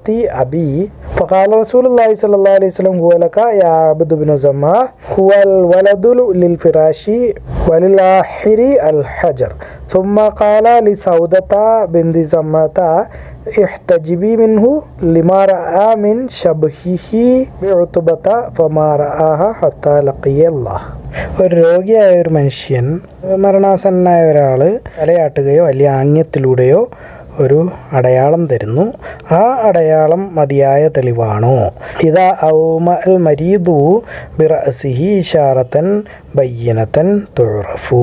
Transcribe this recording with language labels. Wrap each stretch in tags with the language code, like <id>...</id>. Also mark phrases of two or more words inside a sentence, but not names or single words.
<ar>أبي فقال رسول الله صلى الله عليه وسلم هو لك يا عبد بن زمعة هو الولد للفراش وللآخر الحجر ثم قال لسودة بنت زمعة احتجبي منه لما رأى من شبهه بعتبة فما رآها حتى لقي الله.</ar> <ml>ഒരു രോഗിയായ ഒരു മനുഷ്യൻ, മരണാസന്നനായ ഒരാൾ തലയാട്ടുകയോ അല്ലെങ്കിൽ ആംഗ്യത്തിലൂടെയോ ഒരു അടയാളം തരുന്നു. ആ അടയാളം മതിയായ തെളിവാണോ?</ml> <ar>إذا أومأ المريض برأسه إشارة بينة تعرف.</ar>